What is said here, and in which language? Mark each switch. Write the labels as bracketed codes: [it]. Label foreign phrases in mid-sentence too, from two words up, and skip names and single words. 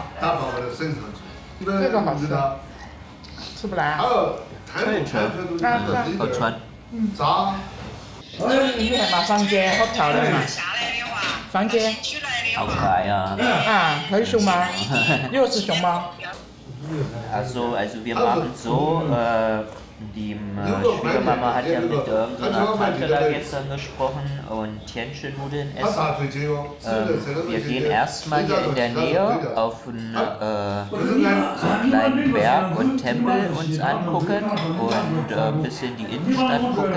[zh] 这个好吃，吃不来。可以吃，好穿。你看嘛，房间好漂亮嘛，房间。好可爱呀！还有熊猫，又是熊猫。 [de] Also wir machen so, die Schwiegermama hat ja mit unserer Tante da gestern gesprochen und Tianchen-Nudeln essen. Wir gehen erstmal hier in der Nähe auf einen so einen kleinen Berg und Tempel uns angucken und ein bisschen die Innenstadt gucken.